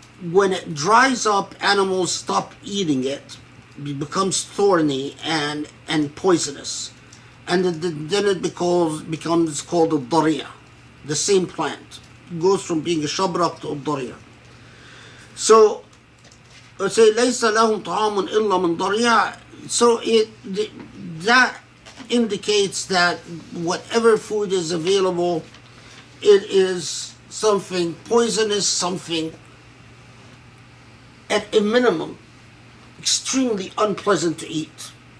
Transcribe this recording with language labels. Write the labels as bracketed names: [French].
[English] When it dries up, animals stop eating it. It becomes thorny and poisonous, and then it becomes called a dariya. The same plant goes from being a shabrak to a dariya. So let's say [Arabic] ليس لهم طعام إلا من ضريع. [English] So that indicates that whatever food is available, it is something poisonous, something at a minimum extremely unpleasant to eat.